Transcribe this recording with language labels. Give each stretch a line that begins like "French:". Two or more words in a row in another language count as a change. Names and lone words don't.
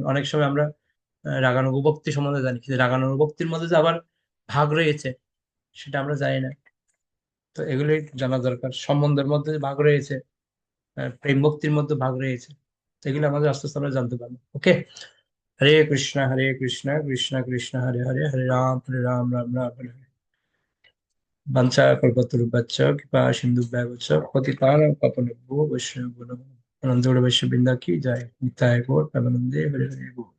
Bangla: অনেক সময় আমরা রাগানুগ ভক্তি সম্বন্ধে জানি, কিন্তু রাগানুগ ভক্তির মধ্যে যে আবার ভাগ রয়েছে সেটা আমরা জানি না। তো এগুলি জানা দরকার। সম্বন্ধের মধ্যে যে ভাগ রয়েছে, প্রেম ভক্তির মধ্যে ভাগ রয়েছে, তো এগুলো আমাদের আস্তে আস্তে আমরা জানতে পারবো। ওকে, হরে কৃষ্ণ কৃষ্ণ কৃষ্ণ হরে হরে, হরে রাম রাম রাম হরে হরে।
Sanskrit: বাঞ্ছা কল্পতরুভ্যশ্চ কৃপা সিন্ধুভ্যেব চ পতিতানাং পাবনেভ্যো বৈষ্ণবেভ্যো নমঃ।
Bangla: আনন্দ বৈশ্য বৃন্দা কি যায়, নিতাই গৌর প্রেমানন্দে হরে হরে।